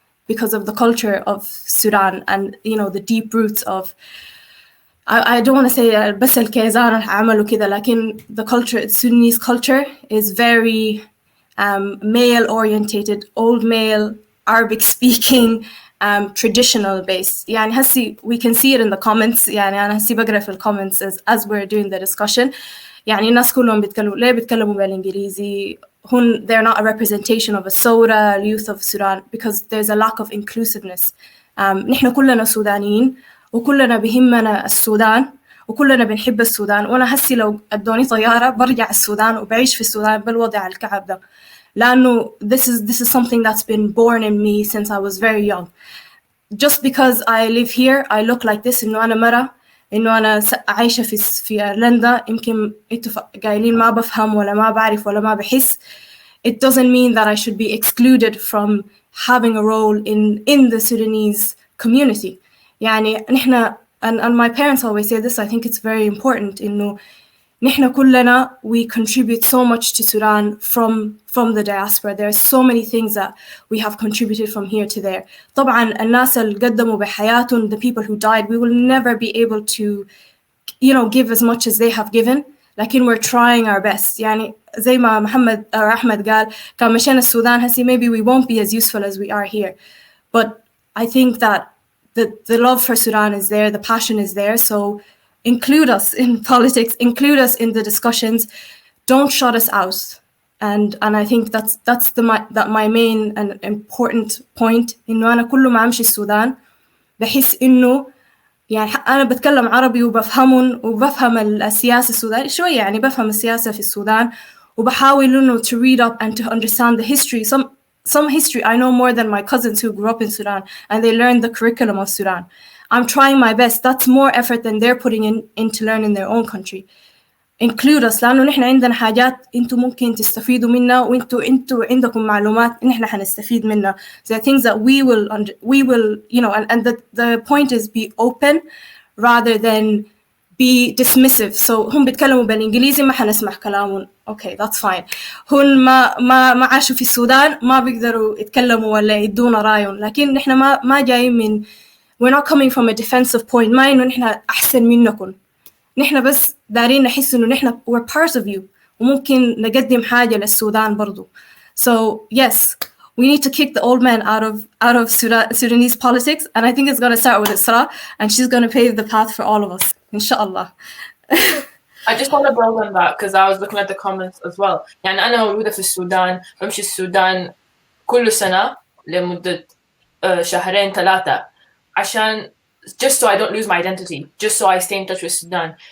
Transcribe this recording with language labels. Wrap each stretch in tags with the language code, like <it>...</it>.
<en>Because of the culture of Sudan and, you know, the deep roots of, I don't want to say</en> <ar>بس الكيزان عملوا كذا, لكن</ar> <en>the culture, Sudanese culture is very male orientated, old male, Arabic speaking, traditional based.</en> <ar>يعني هسي</ar> <en>we can see it in the comments.</en> <ar>يعني أنا هسي بقرأ في</ar> <en>comments as we're doing the discussion.</en> <ar>يعني الناس كلهم بيتكلموا ليه بيتكلموا بالإنجليزي.</ar> <en>They're not a representation of a SODA, youth of Sudan, because there's a lack of inclusiveness.</en> <ar>نحن كلنا سودانيين وكلنا بهمنا السودان وكلنا بنحب السودان, وأنا هسي لو أدوني طيارة برجع السودان وبعيش في السودان بالوضع الكعب ده.</ar> <en>لأنه this is something that's been born in me since I was very young. Just because I live here, I look like this,</en> <ar>إنه أنا مرة, إنه أنا عايشة في ايرلندا, يمكن انتوا قايلين ما بفهم ولا ما بعرف ولا ما بحس.</ar> <en>It doesn't mean that I should be excluded from having a role in the Sudanese community. يعني نحن, and my parents always say this, I think it's very important,</en> <ar>إنه نحن كلنا,</ar> <en>we contribute so much to Sudan from the diaspora. There are so many things that we have contributed from here to there.</en> <ar>طبعا الناس اللي قدموا بحياتهم,</ar> <en>the people who died, we will never be able to, you know, give as much as they have given. لكن we're trying our best.</en> <ar>يعني زي ما محمد or أحمد قال, كان مشينا السودان هسي,</ar> <en>maybe we won't be as useful as we are here. But I think that the love for Sudan is there, the passion is there. So include us in politics, include us in the discussions, don't shut us out. And I think that's my main and important point,</en> <ar>إنه أنا كل ما أمشي السودان بحس إنه يعني أنا بتكلم عربي وبفهمهم وبفهم السياسة السودانية شوية, يعني بفهم السياسة في السودان وبحاول إنه</ar> <en>to read up and to understand the history. Some history I know more than my cousins who grew up in Sudan and they learned the curriculum of Sudan. I'm trying my best. That's more effort than they're putting in to learn in their own country.</en> <ar>Include us لأنه نحن عندنا حاجات أنتوا ممكن تستفيدوا منها وأنتوا عندكم معلومات نحن حنستفيد منها.</ar> <en>The things that we will you know, and the point is be open rather than be dismissive.</en> <ar>So هم بيتكلموا بالإنجليزي ما حنسمع كلامهم.</ar> <en>Okay, that's fine.</en> <ar>هن ما عاشوا في السودان ما بيقدروا يتكلموا ولا يدونا رأيهم. لكن نحن ما جايين من</ar> <en>we're not coming from a defensive point.</en> <ar>ما إنه نحن أحسن منكم. نحن بس دارين نحس إنه نحن</ar> <en>we're part of you</en> <ar>وممكن نقدم حاجة للسودان برضو.</ar> <en>So yes, we need to kick the old man out of Sudanese politics, and I think it's going to start with Isra, and she's going to pave the path for all of us, inshallah. I just want to build on that because I was looking at the comments as well.</en> <ar>يعني أنا مولودة في السودان بمشي السودان كل سنة لمدة شهرين ثلاثة عشان</ar> <en>just so I don't lose my identity, just so I stay in touch with Sudan.</en>